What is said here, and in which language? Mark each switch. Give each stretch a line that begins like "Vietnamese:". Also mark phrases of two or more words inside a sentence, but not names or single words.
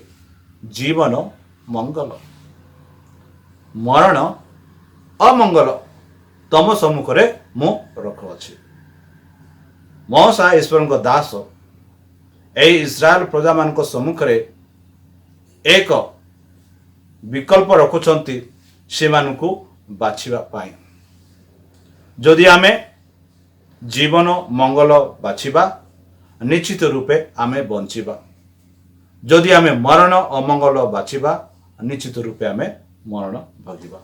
Odia: ଜୀବନ, ମଙ୍ଗଳ, ମରଣ, ଅମଙ୍ଗଳ ତମ ସମ୍ମୁଖରେ ମୁଁ ରଖୁଅଛି। ମଉସା ଈଶ୍ୱରଙ୍କ ଦାସ ଏହି ଇସ୍ରାଏଲ ପ୍ରଜାମାନଙ୍କ ସମ୍ମୁଖରେ ଏକ ବିକଳ୍ପ रखुଛନ୍ତି ସେମାନଙ୍କୁ ବାଛିବା ପାଇଁ। ଯଦି ଆମେ ଜୀବନ ମଙ୍ଗଳ ବାଛିବା ନିଶ୍ଚିତ ରୂପେ ଆମେ ବଞ୍ଚିବା। ଯଦି ଆମେ ମରଣ ଅମଙ୍ଗଳ ବାଛିବା ନିଶ୍ଚିତ ରୂପେ ଆମେ ମରଣ ଭୋଗିବା।